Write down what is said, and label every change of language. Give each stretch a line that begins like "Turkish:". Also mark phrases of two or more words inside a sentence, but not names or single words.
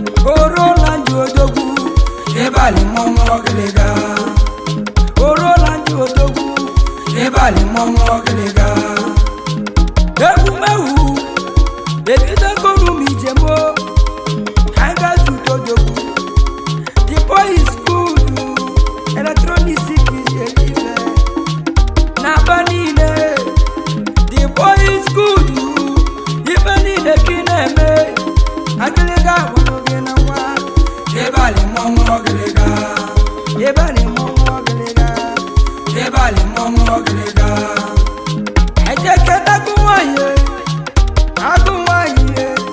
Igbo: O Roland odogwu. Ịbalị mmọnwụ ọgịlịga. O Roland odogwu. Ịbalị mmọnwụ ọgịlịga. Ewumewu. Ebidogonu m ijem o. Anyị gaa zute odogwu.
English: The boy is good. Electronics is a giver.
Igbo: N'aba niile.
English: The boy is good.
Igbo: Ife niile ka ị na-eme. Agịlịga hụrụ gị na nwa. Ịbalị mmọnwụ ọgịlịga. Ịbalị mmọnwụ ọgịlịga. Ịbalị mmọnwụ ọgịlịga. Eje keta agụ nwanyị. Agụ nwanyị.